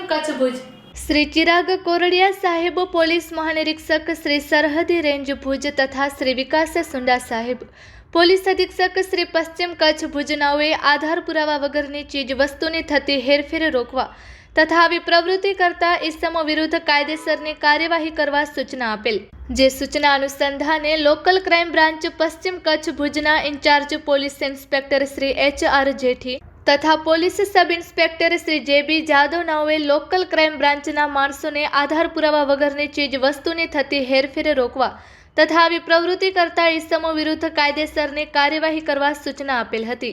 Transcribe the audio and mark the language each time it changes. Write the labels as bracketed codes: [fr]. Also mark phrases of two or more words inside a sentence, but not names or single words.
[gu] ભુજ। શ્રી ચિરાગ કોરડિયા સાહેબ પોલીસ મહાનિરીક્ષક શ્રી સરહદી રેન્જ ભુજ તથા શ્રી વિકાસ સુંડા સાહેબ પોલીસ અધીક્ષક શ્રી પશ્ચિમ કચ્છ ભુજ નાઓએ આધાર પુરાવા વગરની ચીજ વસ્તુની થતી હેરફેર રોકવા તથા આવી પ્રવૃત્તિ કરતા ઇસમો વિરુદ્ધ કાયદેસરની કાર્યવાહી કરવા સૂચના આપેલ। જે સૂચના અનુસંધાને લોકલ ક્રાઇમ બ્રાન્ચ પશ્ચિમ કચ્છ ભુજના ઇન્ચાર્જ પોલીસ ઇન્સ્પેક્ટર શ્રી HR જેઠી તથા પોલીસ સબ ઇન્સ્પેક્ટર શ્રી JB જાદવ નાઓએ લોકલ ક્રાઇમ બ્રાન્ચના માણસોને આધાર પુરાવા વગરની ચીજ વસ્તુની થતી હેરફેર રોકવા તથા આવી પ્રવૃત્તિ કરતા ઇસમો વિરુદ્ધ કાયદેસરની કાર્યવાહી કરવા સૂચના આપેલ હતી।